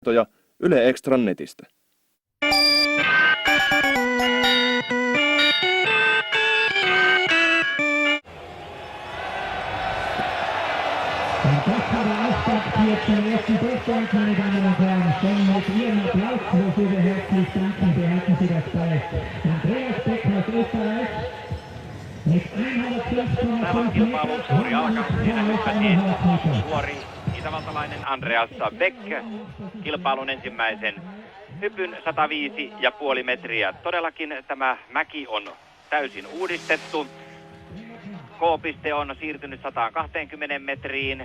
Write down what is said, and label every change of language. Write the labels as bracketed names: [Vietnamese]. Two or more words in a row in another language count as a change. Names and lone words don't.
[Finnish] Yle Extran netistä. [German] Zum ersten Durchgang, meine Damen und Herren, schon mit Ihrem Applaus, wofür wir herzlich danken, behalten Sie das bei. Andreas Beck aus Österreich mit 105,5 [Finnish] kilpailun suuri alkaus. Siinä hyppäsi nuori itävaltalainen Andreas Beck kilpailun ensimmäisen hypyn 105,5 metriä. Todellakin tämä mäki on täysin uudistettu. K-piste on siirtynyt 120 metriin.